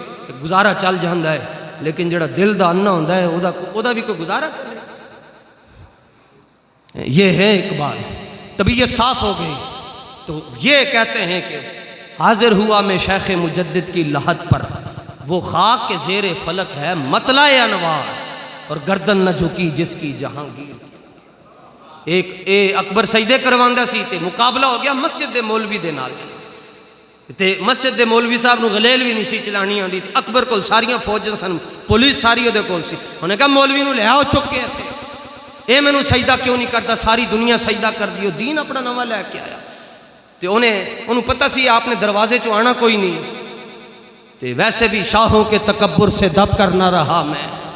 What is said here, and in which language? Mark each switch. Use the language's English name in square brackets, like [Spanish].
[Punjabi] کہ گزارا چل جاندہ ہے، لیکن جڑا دل دا انا ہوندہ ہے او دا بھی کوئی گزارا چلے. [Urdu] یہ ہے اقبال. طبیعت صاف ہو گئی تو یہ کہتے ہیں کہ حاضر ہوا میں شیخ مجدد کی لحد پر، وہ خاک کے زیر فلک ہے مطلع انوار، اور گردن نہ جھکی جس کی جہانگیر. [Punjabi] ایک اکبر سجدے کرواندہ سی تے مقابلہ ہو گیا مسجد دے مولوی دے نال تے مسجد دے مولوی صاحب نو غلیل بھی نہیں سی چلانی آندی تے اکبر کول ساریاں فوجاں سن، پولیس ساری دے کول سی. انہیں کہا مولوی نو لے آؤ چک کے تھے، اے میں نو سجدہ کیوں نہیں کرتا، ساری دنیا سجدہ کر دیو، دین اپنا نواں لے کے آیا. تے انہوں پتہ سی آپ نے دروازے چو آنا کوئی نہیں، [Urdu] تے ویسے بھی شاہوں کے تکبر سے دب کر نہ رہا میں.